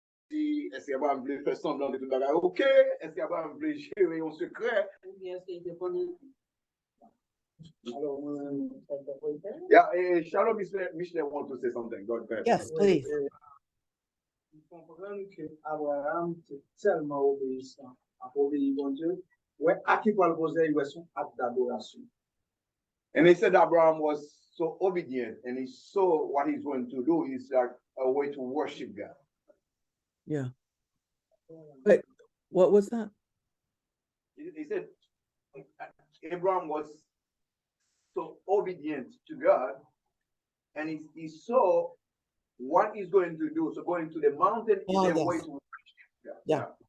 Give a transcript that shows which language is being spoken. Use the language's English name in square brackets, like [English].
[French] Est-ce qu'Abraham voulait faire semblant de tout bagage OK? Est-ce qu'Abraham voulait gérer un secret? [English] Yeah, Shalom Michel want to say something. Go ahead. Yes, please. [French] Il comprend qu'Abraham est tellement obéissant à obéir bon Dieu. Ouais, à qui parle poser son acte d'adoration. [English] And he said Abraham was so obedient, and he saw what he's going to do is like a way to worship God. Yeah. But what was that? He said Abraham was so obedient to God, and he saw what he's going to do. So going to the mountain is a way to worship God.